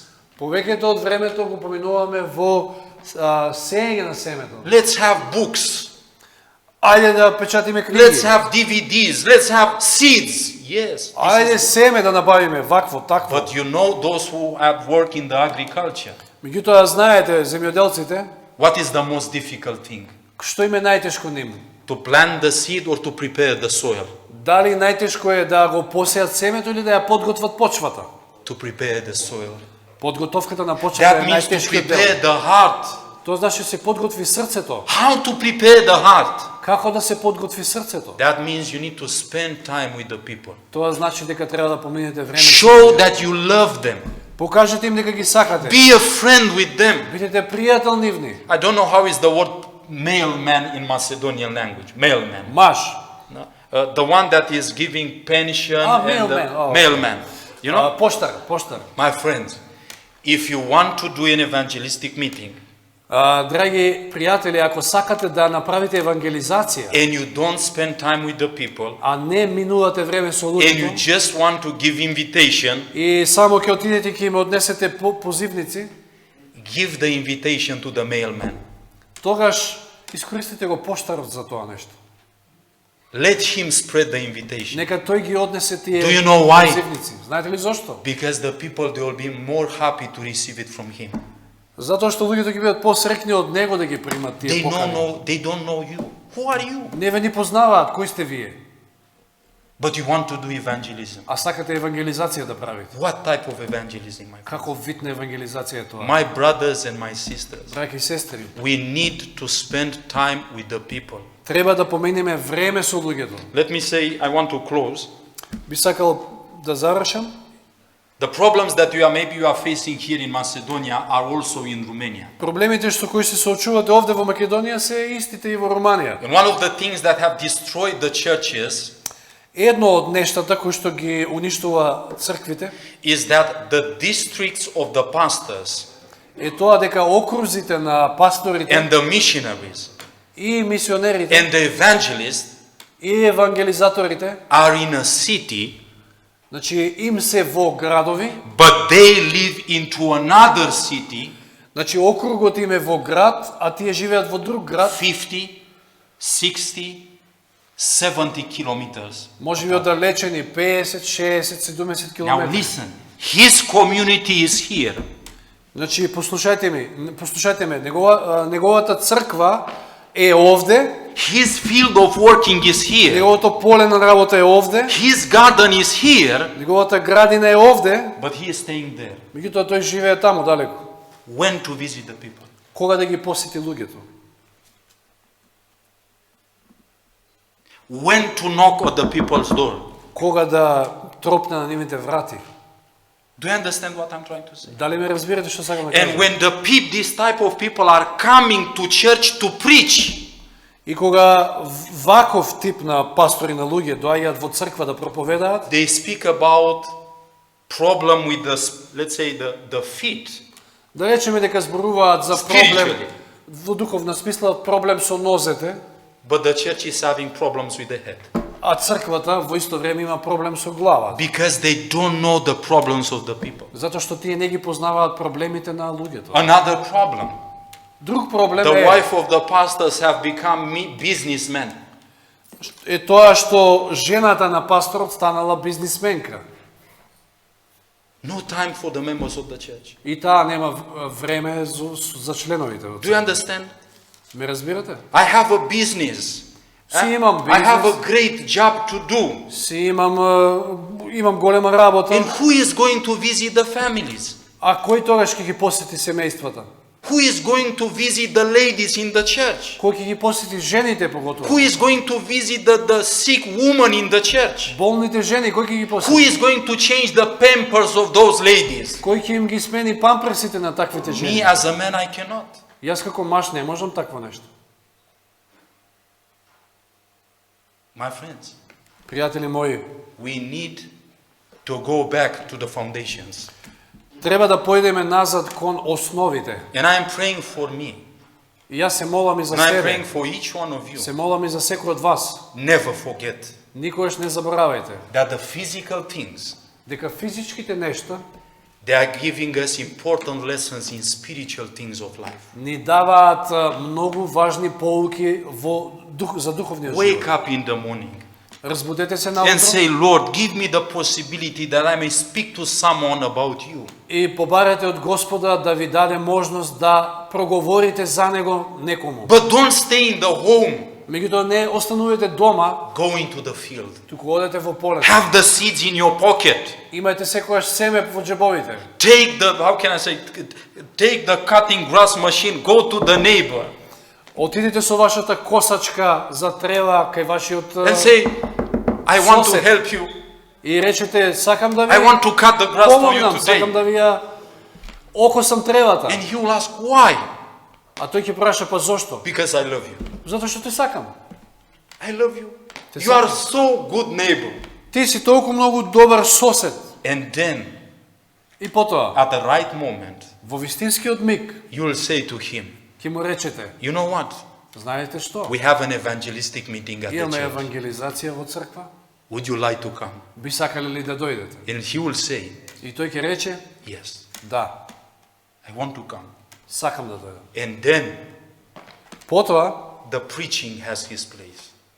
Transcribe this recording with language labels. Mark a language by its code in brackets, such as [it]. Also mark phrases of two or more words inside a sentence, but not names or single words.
[mk] Повеќето од времето го поминуваме во сеење на семето. [en] Let's have books. [mk] Ајде да печатиме книги. [en] Let's have DVDs. Let's have seeds. Yes. [mk] Ајде семе да набавиме, вакво, такво. [en] But you know those who have work in the agriculture. [mk] Меѓутоа знаете, земјоделците, [en] What is the most difficult thing? [mk] што им е најтешко ним? [en] To plant the seed or to prepare the soil? [mk] Дали најтешко е да го посеат семето или да ја подготват почвата? [en] To prepare the soil. [mk] Подготовката на почвата [en] That [mk] е [en] means to [mk] најтешкиот дел. [en] prepare the heart. [mk] Тоа значи се подготви срцето. [en] How to prepare the heart? [mk] Како да се подготви срцето? [en] That means you need to spend time with the people. [mk] Тоа значи дека треба да поминете време. [en] Show that you love them. [mk] Покажете им дека ги сакате. [en] Be a friend with them. [mk] Бидете пријател нивни. [en] I don't know how is the word mailman in Macedonian language. Mailman. Маш. No? The one that is giving pension and mailman. Oh. mailman. You know, [mk] Поштар. [en] my friends, if you want to do an evangelistic meeting [mk] Драги пријатели, ако сакате да направите евангелизација, [en] and you don't spend time with the people [mk] а не минувате време со [en] and you [mk] луѓето, [en] just want to give invitation, [mk] и само ќе отидете и ќе им однесете позивници, [en] give the invitation to the mailman. [mk] тогаш искористите го поштарот за тоа нешто. [en] Let him spread the invitation. [mk] Нека тој ги однесе тие [en] Do you know why? [mk] позивници. Знаете ли зошто? [en] Because the people, they will be more happy to receive it from him. [mk] Затоа што луѓето ќе бидат посрекни од него да ги примат тие покани. [en] They don't know you. Who are you? [mk] Не ве ни познаваат, кои сте вие? [en] But you want to do evangelism. [mk] А сакате евангелизација да правите. [en] What type of evangelism, my friend? [mk] Каков вид на евангелизација е тоа? [en] My brothers and my sisters, [mk] Браќи и сестри, [en] we need to spend time with the people. [mk] треба да поминеме време со луѓето. [en] Let me say, I want to close. [mk] Би сакал да завршам. [en] The problems that you are facing here in Macedonia are also in Romania. [mk] Проблемите што кои се соочувате овде во Македонија се истите и во Романија. [en] And one of the things that have destroyed the churches [mk] Едно од нештата кои што ги уништува црквите [en] is that the districts of the pastors [mk] е тоа дека окрузите на пасторите [en] and the missionaries [mk] и мисионерите [en] and the evangelists [mk] и евангелизаторите, [en] are in a city, [mk] значи им се во градови, [en] but they live into another city [mk] значи округот им е во град, а тие живеат во друг град, [en] 50, 60, 70 kilometers. [mk] може би оддалечени 50, 60, 70 [en] Now [mk] километри. [en] listen, his community is here. [mk] Значи послушајте ме, неговата црква е овде, [en] His field of working is here. [mk] неговото поле на работа е овде, [en] His garden is here, [mk] неговата градина е овде, [en] but he is staying there. [mk] меѓутоа тој живее таму далеко. [en] When to visit the people? [mk] Кога да ги посети луѓето? [en] When to knock at the people's door? [mk] Кога да тропне на нивните врати? [en] Do you understand what I'm trying to say? [mk] Дали ме разбирате што сакам да [en] And [mk] кажам? [en] when this type of people are coming to church to preach, [mk] И кога ваков тип на пастори на луѓе доаѓаат во црква да проповедаат, [en] they speak about problem with the, let's say, the feet. [mk] да речеме дека зборуваат за проблем [en] Spiritually. [mk] во духовна смисла, проблем со нозете, [en] But the church is having problems with the head. [mk] а црквата во исто време има проблем со главата. [en] Because they don't know the problems of the people. [mk] Затоа што тие не ги познаваат проблемите на луѓето. [en] Another problem. [mk] Друг проблем [en] The [mk] е, [en] wife of the pastors have become businessmen. [mk] е тоа што жената на пасторот станала бизнисменка. [en] No time for the members of the church. [mk] И таа нема време за членовите. [en] Do you understand? [mk] Ме разбирате? [en] I have a business. [mk] Си имам [en] I have a [mk] бизнес, [en] great job to do. [mk] си имам голема работа. [en] And who is going to visit the families? [mk] А кој тогаш ќе ги посети семејствата? [en] Who is going to visit the ladies in the church? [mk] Кој ќе ги посети жените поготово? [en] Who is going to visit the sick woman in the church? [mk] Болните жени, кој ќе ги [en] Who [mk] посети? [en] is going to change the pampers of those ladies? [mk] Кој ќе им ги смени памперсите на таквите [en] Me [mk] жени? [en] as a man, I cannot. [mk] Јас како маж не можам такво нешто. [en] My friends, [mk] Пријатели мои, [en] we need to go back to the foundations. [mk] треба да појдеме назад кон основите. [en] And I am praying for me. [mk] И јас се молам и за [en] And I am praying [mk] себе. [en] for each one of you. [mk] Се молам и за секој од вас. [en] Never forget [mk] Никогаш не заборавајте [en] that the physical things, [mk] дека физичките нешта [en] they are giving us important lessons in spiritual things of life. [mk] ни даваат многу важни поуки за духовниот [en] Wake [mk] живот. [en] up in the morning [mk] Разбудете се [en] and [mk] наутро [en] say, Lord, give me the possibility that I may speak to someone about you. [mk] и побарете од Господа да ви даде можност да проговорите за него некому. [en] But don't stay in the home. [mk] Меѓутоа не останувате дома, [en] Go into the field. [mk] туку одете во полето. [en] Have the seeds in your pocket. [mk] Имајте секојаш семе во џебовите. [en] Take the, how can I say, take the cutting grass machine, go to the neighbor [mk] Отидете со вашата косачка за трева кај вашиот [en] and say, I want to [mk] Сосед. [en] help you. [mk] и речете сакам да ви [en] I want to cut the grass for you [mk] помогнам, сакам [en] today. [mk] да ви ја окосам тревата. [en] And he will ask, why? [mk] А тој ќе праша па зошто? [en] Because I love you. [mk] Затоа што те сакам. [en] I love you. [mk] Te [en] You are [mk] sakam. [en] so good neighbor. [mk] Ти си толку многу добар сосед. [en] And then, [mk] И потоа, [en] at the right moment, [mk] во вистинскиот миг, [en] you will say to him, [mk] ќе му речете, [en] you know what? [mk] знаете што? [en] We have an evangelistic meeting at the [mk] Имаме [en] church. [mk] евангелизација во црква, [en] Would you like to come? [mk] би сакале ли да дојдете? [en] And he will say, [mk] И тој ќе рече, [en] yes, [mk] да, [en] I want to come. [mk] сакам да дојдам. [en] And then [mk] Потоа, [en] the preaching has his place.